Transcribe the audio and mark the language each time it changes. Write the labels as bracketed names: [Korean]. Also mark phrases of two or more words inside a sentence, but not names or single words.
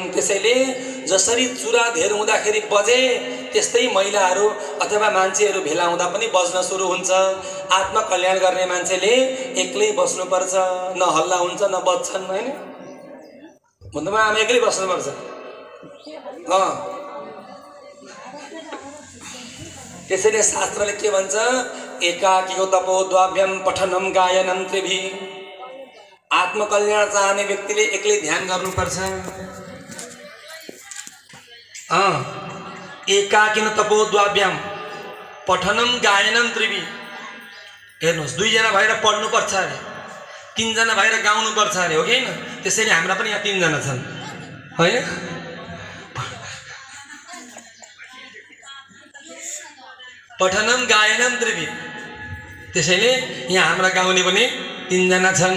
[Nepali] त्यसैले जसरी चुरा धेर हुँदाखेरि बजे, त्यस्तै महिलाहरू अथवा मान्छेहरू भेला हुँदा पनि बज्न सुरु हुन्छ। आत्मकल्याण गर्ने मान्छेले एक्लै बस्नुपर्छ, न हल्ला हुन्छ न बज्छन्, होइन? भन्दामा आमा एक्लै बस्नुपर्छ। त्यसैले शास्त्रले के भन्छ? [Sanskrit] एकाकीको तपोद्वाभ्याम पठनम गायनम त्रिभि। [Nepali] आत्मकल्याण चाहने व्यक्तिले एक्लै ध्यान गर्नुपर्छ। [Sanskrit] एकाकिन तपोद्वाभ्याम पठनम गायनम त्रिभि। [Nepali] हेर्नुहोस्, दुईजना भएर पढ्नुपर्छ अरे, तीनजना भएर गाउनुपर्छ अरे, हो कि होइन? त्यसैले हाम्रा पनि यहाँ तीनजना छन्, होइन? [Sanskrit] पठनम गायनम त्रिभि। [Nepali] त्यसैले यहाँ हाम्रा गाउने पनि तीनजना छन्।